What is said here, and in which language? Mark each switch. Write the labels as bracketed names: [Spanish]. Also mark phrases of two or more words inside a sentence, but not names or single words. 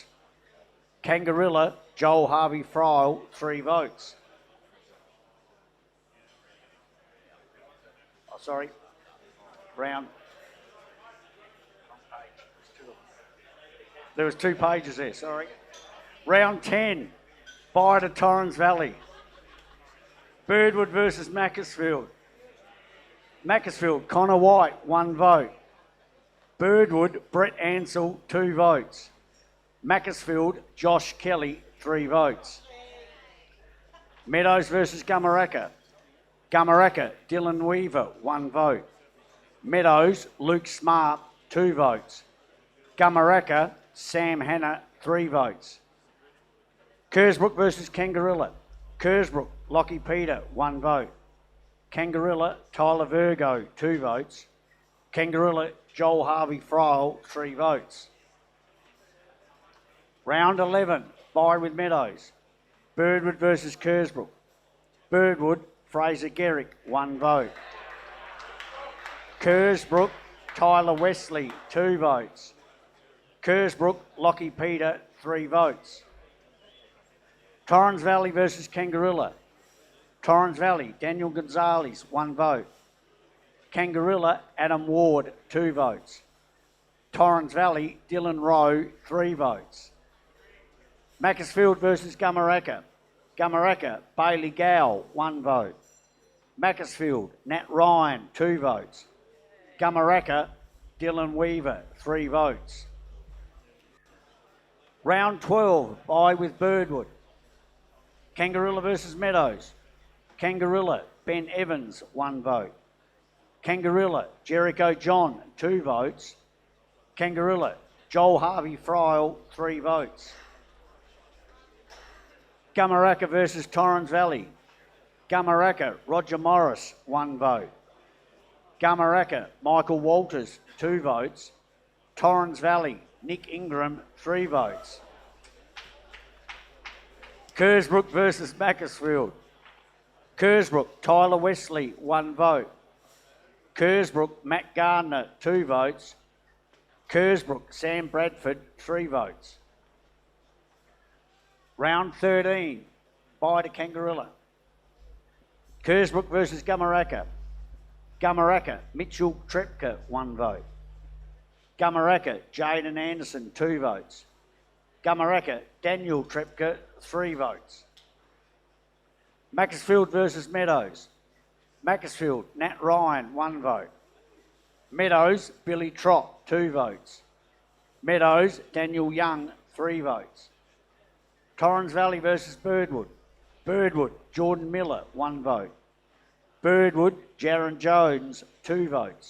[English] Kangarilla, Joel Harvey Friel, 3 votes. Oh, sorry. Round. There was 2 pages there, sorry. Round 10, bye to Torrens Valley. Birdwood versus Macclesfield. Macclesfield, Connor White, 1 vote. Birdwood, Brett Ansell, 2 votes. Macclesfield, Josh Kelly, 3 votes. Meadows versus Gummaraka. Gummaraka, Dylan Weaver, 1 vote. Meadows, Luke Smart, 2 votes. Gummaraka, Sam Hanna, 3 votes. Kersbrook versus Kangarilla. Kersbrook, Lockie Peter, 1 vote. Kangarilla, Tyler Virgo, 2 votes. Kangarilla, Joel Harvey Friel, 3 votes. Round 11, bye with Meadows. Birdwood versus Kersbrook. Birdwood, Fraser Garrick, 1 vote. Kersbrook, Tyler Wesley, 2 votes. Kersbrook, Lockie Peter, 3 votes. Torrens Valley versus Kangarilla. Torrens Valley, Daniel Gonzalez, 1 vote. Kangarilla, Adam Ward, 2 votes. Torrens Valley, Dylan Rowe, 3 votes. Macclesfield versus Gummaraka. Gummaraka, Bailey Gow, 1 vote. Macclesfield, Nat Ryan, 2 votes. Gummaraka, Dylan Weaver, 3 votes. Round 12, bye with Birdwood. Kangarilla versus Meadows. Kangarilla, Ben Evans, 1 vote. Kangarilla, Jericho John, 2 votes. Kangarilla, Joel Harvey Friel, 3 votes. Gummaraka versus Torrens Valley. Gummaraka, Roger Morris, 1 vote. Gummaraka, Michael Walters, 2 votes. Torrens Valley, Nick Ingram, 3 votes. Kersbrook versus Macclesfield. Kersbrook, Tyler Wesley, 1 vote. Kersbrook, Matt Gardner, 2 votes. Kersbrook, Sam Bradford, 3 votes. Round 13, bye to Kangarilla. Kersbrook versus Gummaraka. Gummaraka, Mitchell Trepka, 1 vote. Gummaraka, Jaden Anderson, 2 votes. Gummaraka, Daniel Trepka, 3 votes. Macclesfield versus Meadows. Macclesfield, Nat Ryan, 1 vote. Meadows, Billy Trott, 2 votes. Meadows, Daniel Young, 3 votes. Torrens Valley versus Birdwood. Birdwood, Jordan Miller, 1 vote. Birdwood, Jaron Jones, 2 votes.